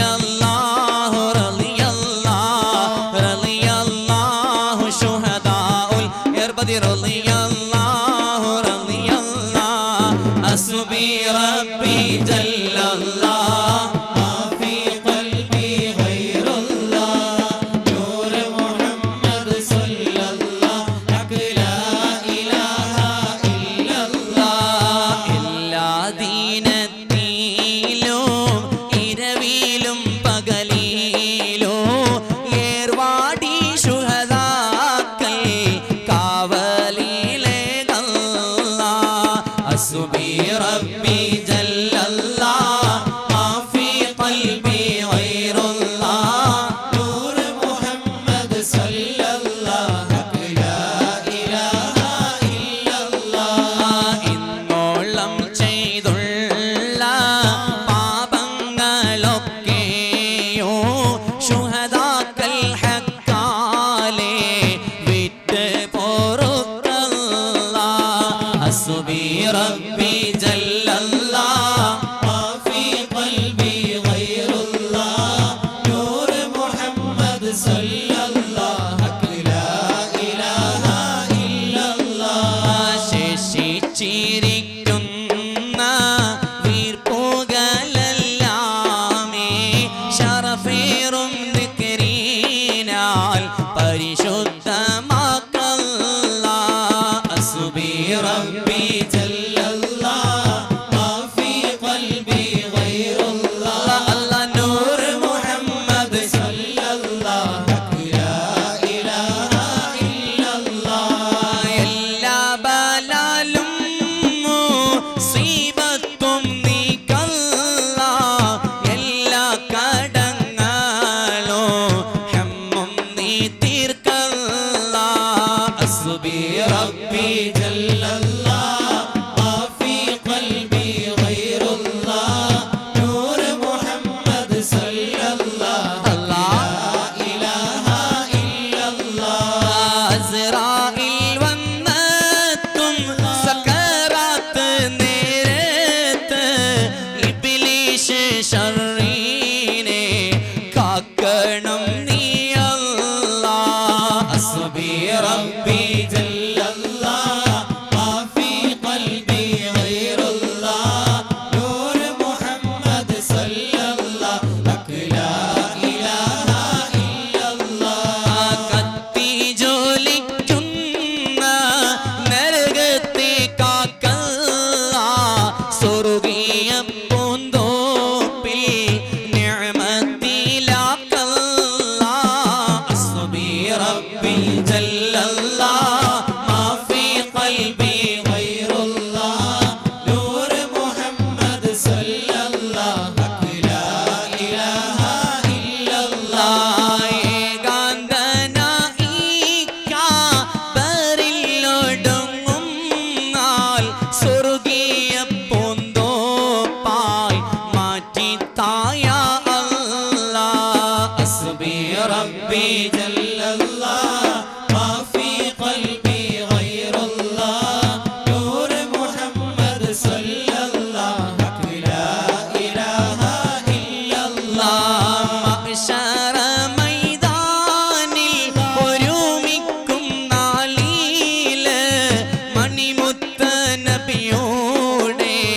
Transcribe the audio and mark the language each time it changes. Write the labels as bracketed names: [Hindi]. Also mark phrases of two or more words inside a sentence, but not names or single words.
[Arabic] الله رضي الله رضي الله شهداء الأربعة رضي الله رضي الله حسبي ربي جل الله ما في قلبي غير الله نور محمد صلى الله حق لا إله إلا الله എല്ലാ [Malayalam] ദീനത്തിലും ഇരവിലും പകലിലും ഏർവാടി ശുഹദാക്കൾ കാവലിലെ [Arabic] حسبي ربي جل الله ما في قلبي غير الله نور محمد صلى الله حق لا إله إلا الله [Malayalam] ഇന്നോളം ചെയ്തുള്ള പാപങ്ങളൊക്കെയോ ശുഹദാക്കൾ ഹക്കാലെ വിട്ട് പൊറുക്കല്ല [Arabic] حسبي ربي جل الله ما في قلبي غير الله نور محمد صلى الله حق لا إله إلا الله [Malayalam] ശേഷിച്ചിരിക്കുന്ന വീർപ്പുകളെല്ലാമേ ശറഫേറും ദിക്റിനാൽ പരിശുദ്ധമാക്കല്ല حسبي [Arabic] ربي جل الله ما في قلبي غير الله الله نور محمد صلى الله حق لا إله إلا الله [Malayalam] എല്ലാ ബലാലും മുസീബത്തും നീക്കല്ല എല്ലാ കടങ്ങളും ഹമ്മും നീ തീർക്കല്ല [Arabic] حسبي ربي جل الله ما في قلبي غير الله نور محمد صلى الله لا إله إلا الله [Malayalam] അസ്റായിൽ വന്നെത്തും സക്കറാത്ത് നേരത്ത് ഇബ്ലീസ് ശർരീനെ കാക്കണം നീ [Arabic] അല്ലാഹ് حسبي ربي جل الله ما في قلبي غير الله نور محمد صلى الله حق لا إله إلا الله [Malayalam] കത്തി ജ്വലിക്കുന്ന നരകത്തെ കാക്കല്ല സ്വർഗീയ പൂന്തോപ്പിൽ [Arabic] നിഅമത്തിലാക്കല്ല حسبي ربي جل الله ما في قلبي غير الله نور محمد صلى الله حق لا إله إلا الله [Malayalam] ഏകാന്തനായിക്കാബറിലൊടുങ്ങുന്നാൽ സ്വർഗീയ പൂന്തോപ്പായി മാറ്റി തായ അല്ലാഹ് حسبي [Arabic] ربي جل الله ما في قلبي غير الله نور محمد صلى الله حق لا إله إلا الله [Malayalam] മഹ്ശറ മൈതാനിൽ ഒരുമിക്കും നാളില് മണിമുത്ത നബിയോടെ